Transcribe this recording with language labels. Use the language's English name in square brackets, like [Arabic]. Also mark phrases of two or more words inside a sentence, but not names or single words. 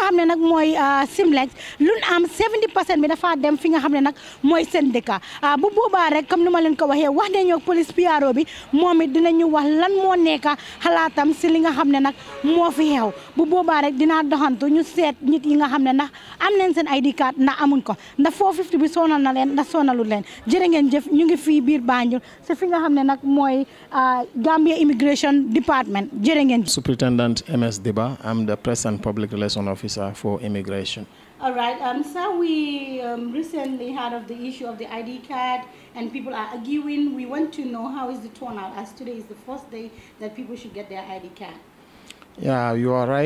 [Wolof] xam ne nag mooy Semlex lu am 70% bi dafa dem fi nga xam ne nag mooy seen dëkk bu boobaa rek comme ni ma leen ko waxee wax nañoo police PRO bi moom it dinañu wax lan moo nekk xalaatam si li nga xam ne nag moo fi xew bu boobaa rek dinaa doxantu ñu seet nit yi nga xam ne ndax am nañ seen [English] ID card [Wolof] ndax amuñ ko ndax 450 bi sonal na leen ndax sonalul leen jërë ngeen jëf ñu ngi fii biir Banjul si fi nga xam ne nag mooy Gambia Immigration Department jërë ngeen jëf. [English] Superintendent MS Diba, I'm the Press and Public Relations Officer for Immigration. All right, so we recently heard of the issue of the ID card and people are arguing. We want to know how is the turnout as today is the first day that people should get their ID card. Yeah, you are right.